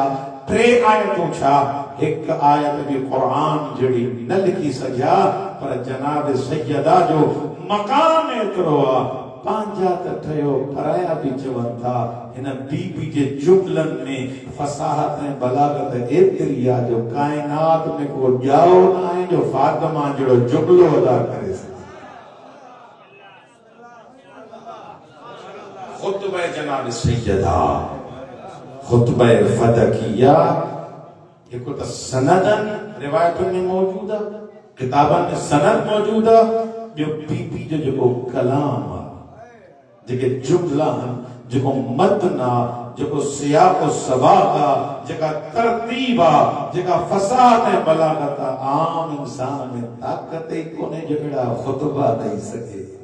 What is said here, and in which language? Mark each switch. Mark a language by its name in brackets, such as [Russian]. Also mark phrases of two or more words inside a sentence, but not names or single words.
[Sindhi] 3 आयतूं छा, हिक आयत बि क़ुरान जहिड़ी न लिखी सघिया, पर जनाब सैयदा जो मकाम एतिरो आहे। पंहिंजा त ठहियो पराया बि चवनि था हिन बीबी जे जुमलनि में फसाहत ऐं बलागत एतिरी आहे जो काइनात में को ॼाओ न आहे जो फातिमा जहिड़ो जुमलो अदा करे सघे। खुतबा जनाब सैयदा, खुतबा फदकिया हिकु त सनदन रिवायतुनि में मौजूद आहे, किताबनि में सनद मौजूद आहे। जो बीबी जो जेको कलाम आहे, जेके जुमला आहिनि, जेको मतन आहे, जेको सियाक़ व सबाक़ आहे, जेका तरतीब आहे, जेका फसाहत ऐं बलागत आहे, आम इंसान में ताक़त ई कोन्हे जो अहिड़ा खुतबा ॾेई सघे।